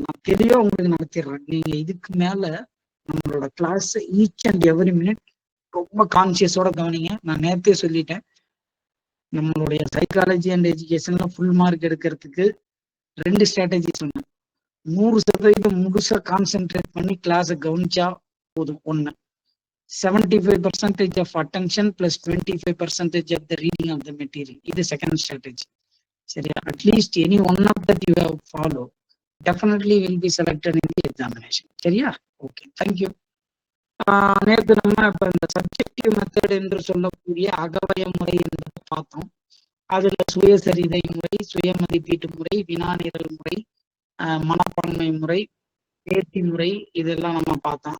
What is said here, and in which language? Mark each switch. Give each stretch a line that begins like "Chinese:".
Tamil: நான் தெளிவா உங்களுக்கு நடத்திடுறேன். நீங்க இதுக்கு மேல நம்மளோட class
English: each and every minute
Tamil: ரொம்ப கான்சியஸோட கவனிங்க. நான் நேரத்தே சொல்லிட்டேன், நம்மளுடைய சைக்காலஜி அண்ட் எஜுகேஷன்ல ஃபுல் மார்க் எடுக்கிறதுக்கு 2 ஸ்ட்ராட்டஜி சொன்னேன். 100% முழுசா கான்சென்ட்ரேட் பண்ணி கிளாஸை கவனிச்சா போதும்.
English: 1, 75% of attention plus 25% of the reading of the material.
Tamil: இது செகண்ட் ஸ்ட்ராட்டஜி. சரியா?
English: At least any one of that you have follow definitely will be selected in the examination.
Tamil: சரியா?
English: Okay, thank you.
Tamil: நேற்று நம்ம இப்ப இந்த சப்ஜெக்டிவ் மெத்தட் என்று சொல்லக்கூடிய அகவய முறை என்பதை பார்த்தோம். அதுல சுயசரிதை முறை, சுய மதிப்பீட்டு முறை, வினாநிரல் முறை, மனப்பான்மை முறை, பேட்டி முறை, இதெல்லாம் நம்ம பார்த்தோம்.